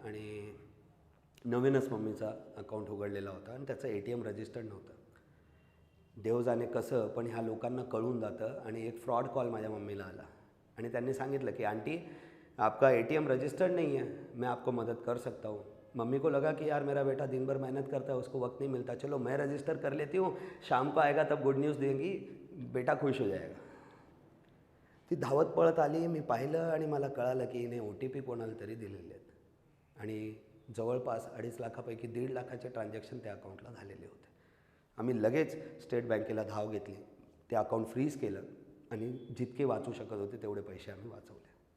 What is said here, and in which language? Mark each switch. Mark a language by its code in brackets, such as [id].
[mr] आणि नवीनच मम्मीचा अकाउंट उघडलेला होता आणि त्याचं ATM रजिस्टर्ड नव्हतं. देव जाणे कसं, पण ह्या लोकांना कळून जातं. आणि एक फ्रॉड कॉल माझ्या मम्मीला आला आणि त्यांनी सांगितलं की [hi] आंटी आपका ATM रजिस्टर्ड नहीं है, मैं आपको मदद कर सकता हूँ. मम्मी को लगा कि यार मेरा बेटा दिन भर मेहनत करता है, उसको वक्त नहीं मिलता, चलो मैं रजिस्टर कर लेती हूँ, शाम को आएगा तब गुड न्यूज़ देंगी, बेटा खुश हो जाएगा. [mr] ती धावत पळत आली, मी पाहिलं आणि मला कळालं की हिने OTP कोणाला तरी दिलेले आहेत. आणि जवळपास 2.5 लाखापैकी 1.5 लाखाचे ट्रान्झॅक्शन त्या अकाउंटला झालेले होते. आम्ही लगेच स्टेट बँकेला धाव घेतली, ते अकाउंट फ्रीज केलं आणि जितके वाचू शकत होते तेवढे पैसे आम्ही वाचवले.